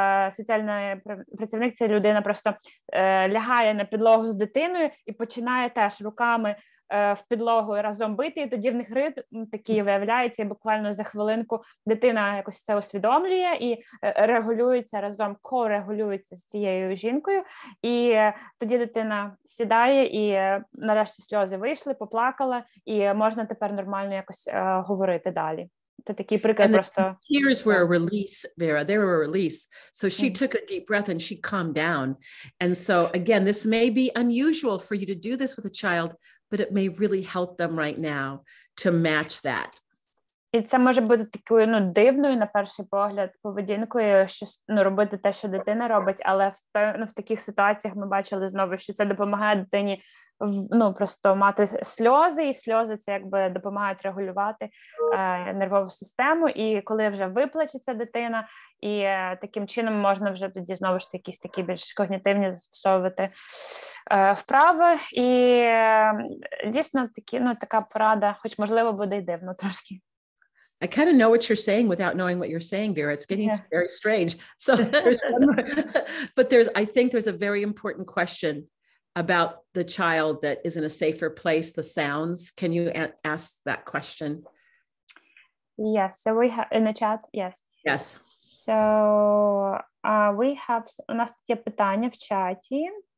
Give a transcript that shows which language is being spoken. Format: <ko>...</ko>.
<uk>соціальний працівник, ця людина просто лягає на підлогу з дитиною, і починає теж руками в підлогу разом бити, і тоді в них ритм такий виявляється, і буквально за хвилинку дитина якось це усвідомлює і регулюється разом, корегулюється з цією жінкою, і тоді дитина сідає, і нарешті сльози вийшли, поплакала, і можна тепер нормально якось говорити далі. Це такий приклад просто.</uk> <en>Tears were a release, Vera. They were a release. So she took a deep breath and she calmed down. And so again, this may be unusual for you to do this with a child, but it may really help them right now to match that.</en> <uk>І це може бути такою дивною на перший погляд поведінкою, що робити те, що дитина робить, але в таких ситуаціях ми бачили знову, що це допомагає дитині просто мати сльози, і сльози це якби допомагають регулювати нервову систему, і коли вже виплачеться дитина, і таким чином можна вже тоді знову ж таки якісь такі більш когнітивні застосовувати вправи, і дійсно такі, така порада, хоч можливо буде й дивно трошки.</uk> <en>I kind of know what you're saying without knowing what you're saying, Vera. It's getting very strange. So there's one more, but I think there's a very important question about the child that is in a safer place, the sounds. Can you ask that question? Yes, so we have in the chat, yes. Yes. So we have,</en> <uk>у нас тут є питання в чаті.</uk>